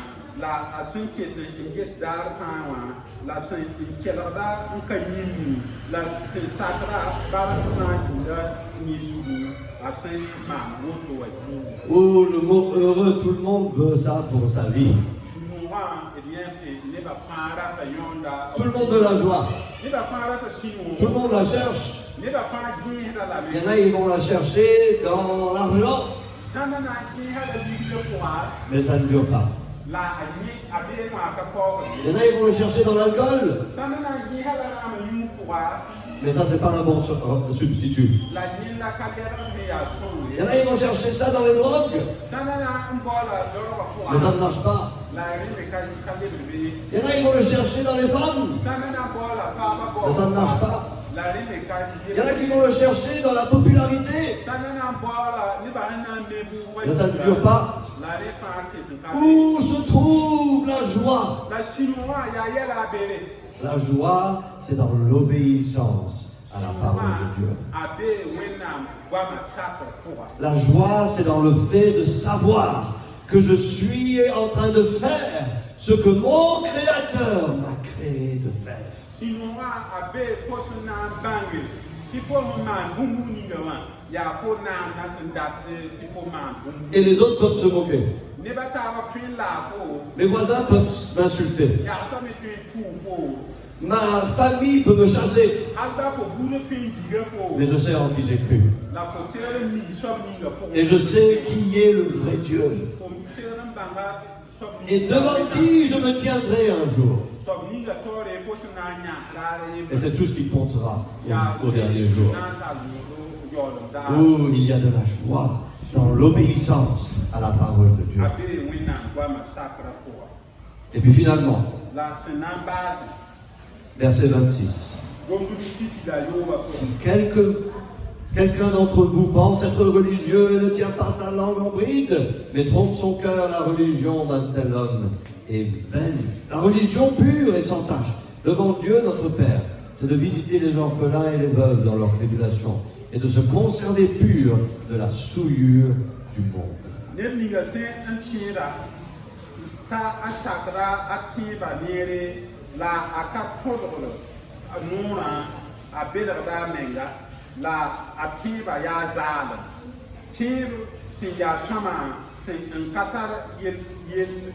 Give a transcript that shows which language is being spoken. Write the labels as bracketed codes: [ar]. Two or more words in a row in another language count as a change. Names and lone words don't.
[mos] la sẽn ket n get daar fãa wã la sẽn kelgda n ka yĩmni la sẽn sakra bala fãa zĩnda ne zugu a sẽn maan woto wa [fr] Oh, le mot heureux, tout le monde veut ça pour sa vie. [mos] sũ-wã d yẽ tɩ nebã fãa rata yõonda [fr] Tout le monde veut la joie. [mos] nebã fãa rata [fr] Tout le [mos] sũ-wã [fr] monde la cherche. [mos] nebã fãa gẽesda [fr] Il y en lame a, ils vont la chercher dans l'argent, [mos] sãn na na n gẽesã la ligdã pʋgã [fr] mais ça ne dure pas. [mos] la a bee wã ka paoogd [fr] Il y en a, ils vont le chercher dans l'alcool, [mos] sãn na na n gẽesã la rãmb yũu pʋga [fr] mais ça, c'est pas un bon substitut. [mos] la yẽnda ka lɛdg me yaa [fr] Il y en a, ils vont chercher ça dans les drogues, [mos] sãn na na n baoola lorgã [fr] mais ça [mos] pʋga [fr] ne marche pas. [mos] la rẽmbe ka lebd be [fr] Il y en a, ils vont le chercher dans les femmes, [mos] sãn na na n baoola paaba [fr] mais ça ne marche pas. [mos] la rẽmbe ka [fr] Il y en a qui vont le chercher dans la popularité, [mos] sãn na na n baoola nebã sẽn na n leb [fr] mais ça ne dure pas. [mos] la rẽ fãa ket n ka [fr] Où se trouve la joie? [mos] la sũ-wã yaa yɛla a bere [fr] La joie, c'est dans l'obéissance à la parole de Dieu. [mos] a bee wẽnnaam goamã sakr pʋga [fr] La joie, c'est dans le fait de savoir que je suis en train de faire ce que mon Créateur m'a créé de faire. [mos] sũ-wã a bee fo sẽn na n bãnge tɩ fo sẽn maan bũmb ninga wã yaa fo naam na sẽn dat tɩ fo maan bũmb [fr] Et les autres peuvent se moquer. [mos] nebã taaba tõe n laa fo [fr] Mes voisins peuvent m'insulter. [mos] yagsã me tõe n tʋʋ fo [fr] Ma famille peut me chasser. [mos] alba fo buudã tõe n diga fo [fr] Mais je sais en qui j'ai cru. [mos] la fo segd n mii soab ninga pʋgẽ [fr] Et je sais qui est le vrai Dieu. [mos] fo segd n bãnga soab [fr] Et devant qui je me tiendrai un jour. [mos] soab ninga taoore fo sẽn na n yãk raara [fr] Et c'est tout ce qui comptera [mos] yaa [fr] au dernier jour. [mos] na n tar yaoolem daar [fr] Où il y a de la joie dans l'obéissance à la parole de Dieu. [mos] a bee wẽnnaam goamã sakra pʋga [fr] Et puis finalement, [mos] la sẽn na n baase [fr] verset 26. [mos] gomdg kisda yooba pʋgẽ [fr] Si quelqu'un d'entre vous pense être religieux et ne tient pas sa langue en bride, mais trompe son cœur, la religion d'un tel homme est vaine. La religion pure et sans tache devant Dieu notre Père, c'est de visiter les orphelins et les veuves dans leur tribulation et de se conserver pur de la souillure du monde. [mos] neb ninga sẽn n tẽeda t'a a sakra a tẽeba neere la a ka tõdgd a noorã a belgda a menga la a tẽeba yaa zaalem tẽeb sẽn yaa sõma sẽn n ka tar yell